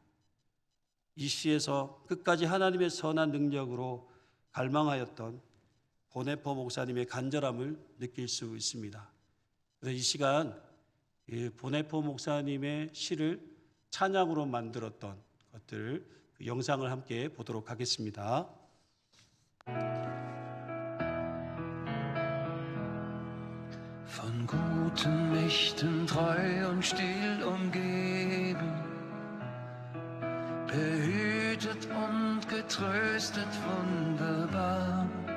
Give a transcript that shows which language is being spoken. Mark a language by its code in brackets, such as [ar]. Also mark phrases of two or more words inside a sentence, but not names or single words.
[ko] 이 시에서 끝까지 하나님의 선한 능력으로 갈망하였던 보네포 목사님의 간절함을 느낄 수 있습니다. 그래서 이 시간 보네포 목사님의 시를 찬양으로 만들었던 것들, 그 영상을 함께 보도록 하겠습니다. [de] Von guten Mächten treu und still umgeben, behütet und getröstet wunderbar.